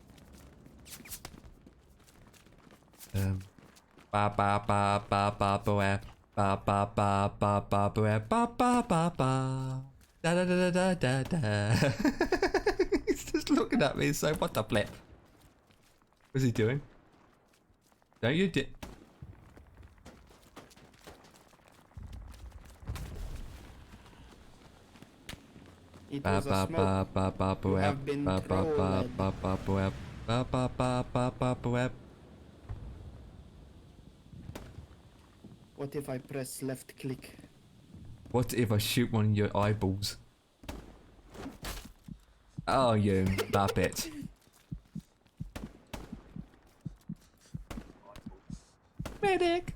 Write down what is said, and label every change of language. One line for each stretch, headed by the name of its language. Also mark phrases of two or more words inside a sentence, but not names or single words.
English: Ba ba ba ba ba ba ba ba ba ba ba ba ba ba ba ba da da da da da da. He's just looking at me, so what the flip? What's he doing? Don't you di- It ba was ba a smoke. ba ba ba You ba have been ba ba ba trolled. ba ba ba ba ba ba ba ba ba. What if I press left click? What if I shoot one of your eyeballs? Oh, you muppet. Medic!